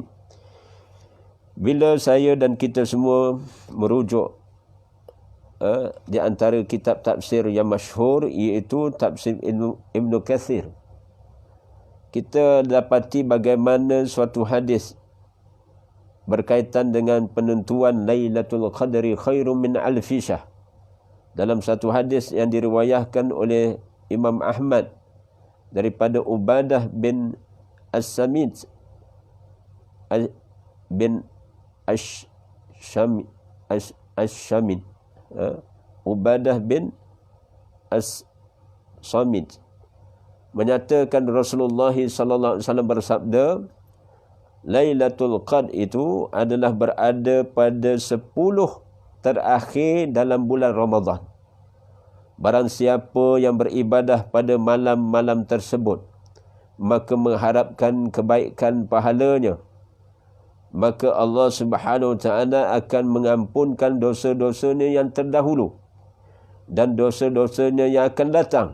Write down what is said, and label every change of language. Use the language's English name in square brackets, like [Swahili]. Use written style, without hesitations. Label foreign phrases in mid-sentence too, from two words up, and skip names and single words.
[Malay] Bila saya dan kita semua merujuk di antara kitab tafsir yang masyhur, iaitu tafsir Ibn Kathir, kita dapati bagaimana suatu hadis berkaitan dengan penentuan [Arabic] ليلة القدر خير من ألف شهر. [Malay] Dalam satu hadis yang diriwayahkan oleh Imam Ahmad daripada Ubadah bin As-Samit bin Ash-Shamit, Ubadah bin As-Samit menyatakan Rasulullah [Arabic] صلى الله عليه وسلم [Malay] bersabda, Lailatul Qadr itu adalah berada pada 10 terakhir dalam bulan Ramadan. Barang siapa yang beribadah pada malam-malam tersebut, maka mengharapkan kebaikan pahalanya, maka Allah [Arabic] سبحانه وتعالى [Malay] akan mengampunkan dosa-dosanya yang terdahulu dan dosa-dosanya yang akan datang.